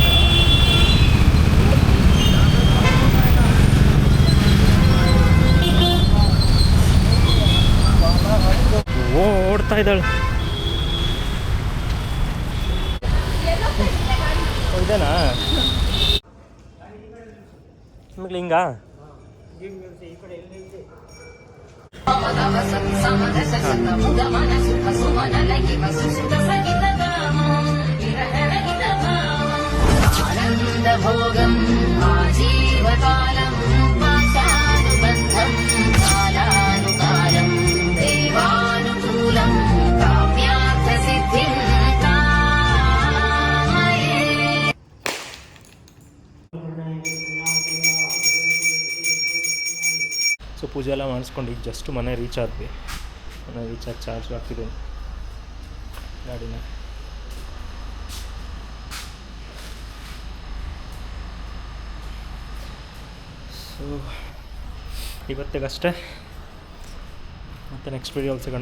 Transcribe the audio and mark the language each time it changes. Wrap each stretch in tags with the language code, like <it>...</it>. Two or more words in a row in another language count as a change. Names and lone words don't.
<kn>ಓಡ್ತಾ ಇದ್ದಾಳೆ. ಇದೇನಾ ನಿಮಗೆ ಹಿಂಗ?</kn> <sa>భోగం ఆజీవకాలం పాశానుబంధం కాలానుకాలం దేవానుకూలం కామ్యార్థ సిద్ధిం కామయే.</sa> <kn>ಸೊ ಪೂಜೆ ಎಲ್ಲ ಮಾಡಿಸ್ಕೊಂಡು ಈಗ ಜಸ್ಟ್ ಮನೆ ರೀಚ್ ಆದ್ವಿ. ಮನೆ ರೀಚ್ ಆಗಿ ಚಾರ್ಜ್ ಹಾಕಿದ್ದೀನಿ ಗಾಡಿನ. ಸೊ ಇವತ್ತಿಗಷ್ಟೇ, ಮತ್ತು ನೆಕ್ಸ್ಟ್ ವಿಡಿಯೋಲಿ ಸಿಗೋಣ.</kn>